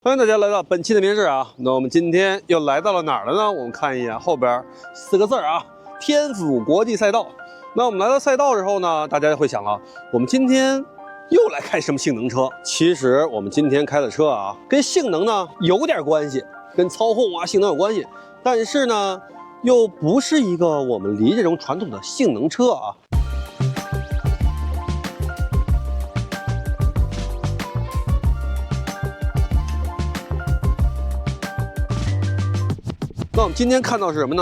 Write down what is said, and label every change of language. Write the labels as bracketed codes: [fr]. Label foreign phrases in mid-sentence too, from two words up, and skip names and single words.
[zh] 歡迎大家來到本期的名事啊。那我們今天又來到了哪兒了呢？我們看一眼後邊4個字啊，天府國際賽道。那我們来到赛道之後呢，大家会想了，我們今天又來開什麼性能車？其實我們今天開的車啊，跟性能呢有點關係，跟操控啊性能有關係，但是呢又不是一個我們离这种傳統的性能車啊。那我们今天看到是什么呢？